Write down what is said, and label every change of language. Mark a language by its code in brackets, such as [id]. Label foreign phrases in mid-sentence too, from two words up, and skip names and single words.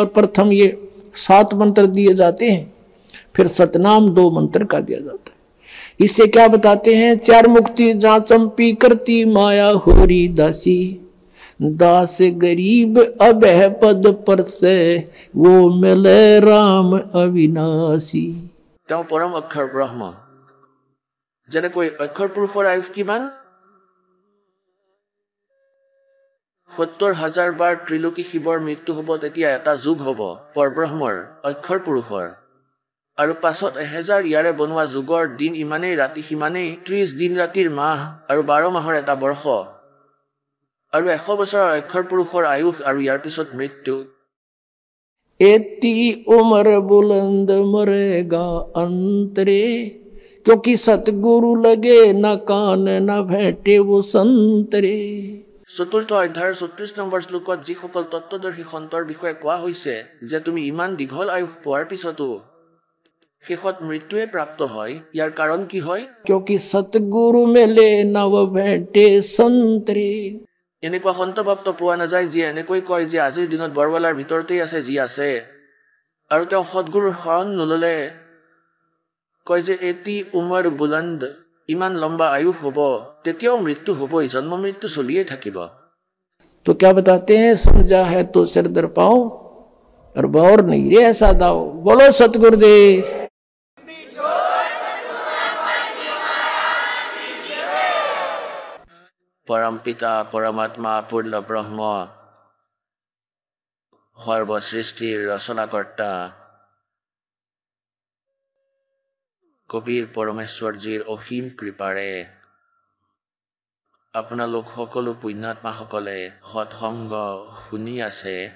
[hi] और प्रथम ये 7 मंत्र दिए जाते हैं, फिर सतनाम 2 मंत्र का दिया जाता है। इससे क्या बताते हैं, चार मुक्ति जहाँ चंपी करती, माया होरी दासी, दास गरीब अभय पद पर से, वो मिले राम अविनाशी। [as] তেওঁ পৰম অক্ষৰ ব্ৰহ্ম। যেনেকৈ অক্ষৰ পুৰুষৰ আয়ুস কিমান? 70,000 বাৰ ত্ৰিলোকী শিৱৰ মৃত্যু হ'ব, তেতিয়া এটা যুগ হ'ব পৰব্ৰহ্মৰ, অক্ষৰ পুৰুষৰ। আৰু পাছত 1000 ইয়াৰে বনোৱা যুগৰ দিন ইমানেই, ৰাতি সিমানেই, 30 দিন ৰাতিৰ মাহ আৰু 12 মাহৰ এটা বৰ্ষ। আৰু 100 বছৰৰ অক্ষৰ পুৰুষৰ আয়ুস, আৰু ইয়াৰ পিছত মৃত্যু। [hi] एती उम्र बुलंद मरेगा अंतरे, क्योंकि सतगुरु लगे न कान न भेटे वो संतरे। [as] চতুৰ্থ অধ্যায়ৰ 34 নম্বৰ শ্লোকত যিসকল তত্ত্বদৰ্শী সন্তৰ বিষয়ে কোৱা হৈছে যে তুমি ইমান দীঘল আয়ুস পোৱাৰ পিছতো শেষত মৃত্যুৱে প্ৰাপ্ত হয়, ইয়াৰ কাৰণ কি হয়? [hi] क्योंकि सतगुरु मिले न वो भेटे संतरे। [as] এনেকুৱা সন্তভক্ত পোৱা নাযায় যিয়ে এনেকৈ কয় যে আজিৰ দিনত বৰৱালাৰ ভিতৰতেই আছে যি আছে, আৰু তেওঁ সদগুৰুৰ শৰণ নললে কয় যে এটি উমৰ বুলন্দ, ইমান লম্বা আয়ুস হ'ব, তেতিয়াও মৃত্যু হ'বই, জন্ম মৃত্যু চলিয়ে থাকিব। [hi] तो क्या बताते हैं, समझा है तो सिर दर पाओ, और बौर नहीं रे ऐसा दाओ। बोलो सतगुरुदेव। [as] পৰম পিতা পৰমাত্মা পূৰ্ণ ব্ৰহ্ম, সৰ্বসৃষ্টিৰ ৰচনাকৰ্তা কবিৰ পৰমেশ্বৰজীৰ অসীম কৃপাৰে আপোনালোক সকলো পুণ্যাত্মাসকলে সৎসংগ শুনি আছে।